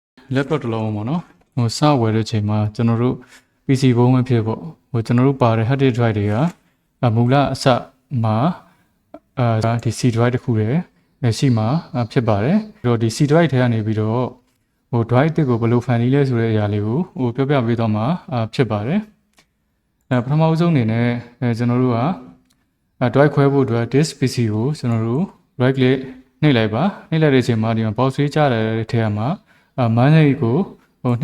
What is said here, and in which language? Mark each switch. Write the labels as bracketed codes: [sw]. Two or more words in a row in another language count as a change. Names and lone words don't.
[my] laptop တစ်လုံးပေါ့နော်စဝယ်တဲ့ချိန်မှာကျွန်တော်တို့ PC ဘုံပဲဖြစ်ပေါ့ကျွန်တော်တို့ပါတဲ့ [en] hard disk drive [my] တွေကမူလအစမှာဒီ [en] C drive [my] တစ်ခုတည်းရှိမှာဖြစ်ပါတယ်ပြီးတော့ဒီ [en] C drive [my] ထဲကနေပြီးတော့drive တစ်ကိုဘယ်လိုဖန်တီးလဲဆိုတဲ့အရာ လေးကိုပြောပြပေးတော့မှာဖြစ်ပါတယ်ပထမဆုံးအနေနဲ့ကျွန်တော်တို့ကdrive ခွဲဖို့အတွက် [en] disk PC [my] ကိုကျွန်တော်တို့ [en] right click [my] နှိပ်လိုက်ပါနှိပ်လိုက်တဲ့အချိန်မှာဒီမှာ box ရေးကြတဲ့ထဲမှာmanage ကိုနှိ